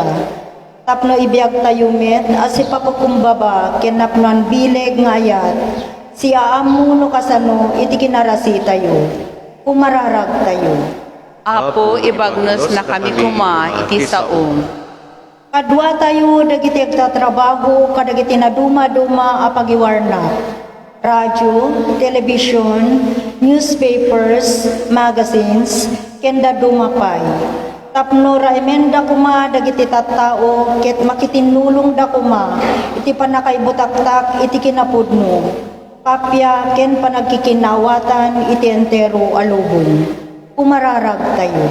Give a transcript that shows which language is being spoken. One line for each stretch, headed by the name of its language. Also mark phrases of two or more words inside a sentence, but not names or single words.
Iloko: Tapno ibiyag tayo met, as ipapakumbaba, ken napnuan bileg nga ayat, si aamuno kasano, iti kinarasi tayo. Pumararag tayo. Apo, ibagnos na kami kuma iti saom. Kadwa tayo dagiti agtatrabaho, kadagiti na duma-duma a pagiwarna. radyo,
English: television, newspapers, magazines,
Iloko: kenda dumapay. Tapno ra emenda kuma dagiti tattao ket makitinulong da kuma iti panakaibutaktak iti kinapudno. Kapya ken panagkikinawatan iti entero alubon. Umararag tayo.